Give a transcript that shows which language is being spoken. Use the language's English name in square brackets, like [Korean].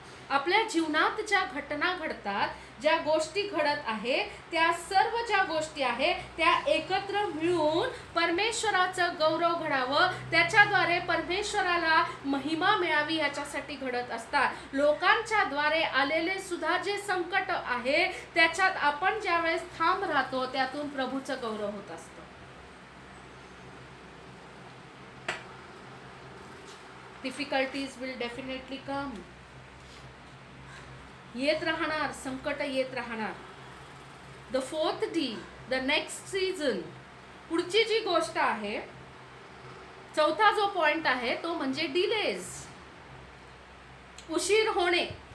[Marathi] आपल्या जीवनात ज्या घटना घडतात, ज्या गोष्टी घडत आहे, त्या सर्व ज्या गोष्टी आहे त्या एकत्र मिळून परमेश्वराचं गौरव घडावं, त्याच्याद्वारे परमेश्वराला महिमा मिळावी याच्यासाठी घडत असतात. लोकांच्या द्वारे आलेले सुद्धा जे संकट आहे, त्याच्यात आपण ज्यावेळेस ठाम राहतो, त्यातून प्रभूचं गौरव होत असतं. [English] Difficulties will definitely come. [Marathi] येत राहणार, संकट येत राहणार. [English] The fourth D, the next season. [Marathi] पुढची जी गोष्ट आहे, चौथा जो पॉइंट आहे तो म्हणजे डिलेज, उशीर होणे.